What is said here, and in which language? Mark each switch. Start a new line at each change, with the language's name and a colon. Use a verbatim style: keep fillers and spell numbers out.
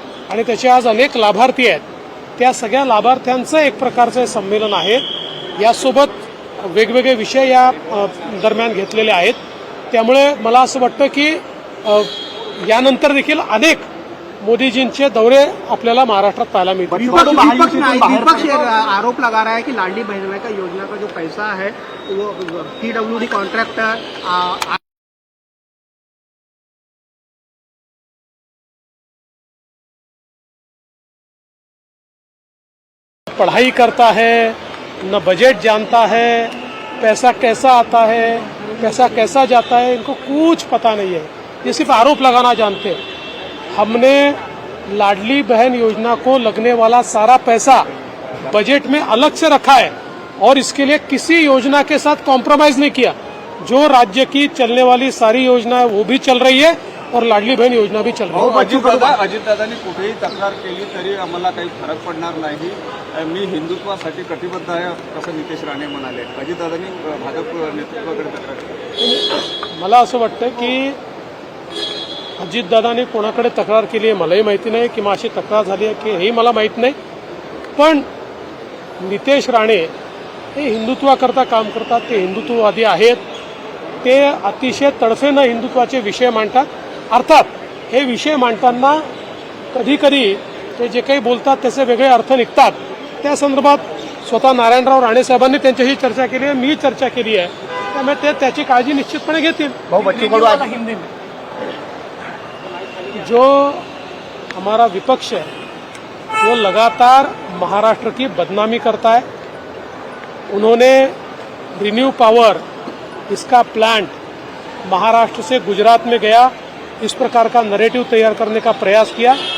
Marathi: आणि त्याचे आज अनेक लाभार्थी आहेत. त्या सगळ्या लाभार्थ्यांचं एक प्रकारचं संमेलन आहे. यासोबत वेगवेगळे विषय या दरम्यान घेतलेले आहेत. त्यामुळे मला असं वाटतं की यानंतर देखील अनेक मोदीजींचे दौरे आपल्याला महाराष्ट्रात पाहायला मिळतील.
Hindi: विपक्ष आरोप लगा रहा है की लाडली बहन का योजना का जो पैसा है वो पीडब्ल्यूडी कॉन्ट्रैक्टर पढ़ाई करता है, न बजट जानता है, पैसा कैसा आता है, पैसा कैसा जाता है, इनको कुछ पता नहीं है. ये सिर्फ आरोप लगाना जानते हैं. हमने लाडली बहन योजना को लगने वाला सारा पैसा बजट में अलग से रखा है और इसके लिए किसी योजना के साथ कॉम्प्रोमाइज नहीं किया. जो राज्य की चलने वाली सारी योजना है वो भी चल रही है और लाडली बहन योजना भी चल रही है.
Marathi: अजित दादा अजित दादांनी कुठेही तक्रार केली तरी आम्हाला काही फरक पडणार नाही, मी हिंदुत्वासाठी कटिबद्ध आहे असं नितेश राणे म्हणाले. अजित दादांनी भाजप नेतृत्वाकडे तक्रार केली. मला असं वाटतं की अजितदादांनी कोणाकडे तक्रार केली आहे मलाही माहिती नाही, किंवा अशी तक्रार झाली आहे की हेही मला माहीत नाही. पण नितेश राणे हे हिंदुत्वाकरता काम करतात, ते हिंदुत्ववादी आहेत, ते अतिशय तडफेनं हिंदुत्वाचे विषय मांडतात. अर्थात हे विषय मांडताना कधीकधी ते जे काही बोलतात त्याचे वेगळे अर्थ निघतात. त्या संदर्भात स्वतः नारायणराव राणे साहेबांनी त्यांच्याशी चर्चा केली आहे, मी चर्चा केली आहे, त्यामुळे ते त्याची काळजी निश्चितपणे घेतील.
Hindi: जो हमारा विपक्ष है वो लगातार महाराष्ट्र की बदनामी करता है. उन्होंने रिन्यू पावर इसका प्लांट महाराष्ट्र से गुजरात में गया इस प्रकार का नरेटिव तैयार करने का प्रयास किया.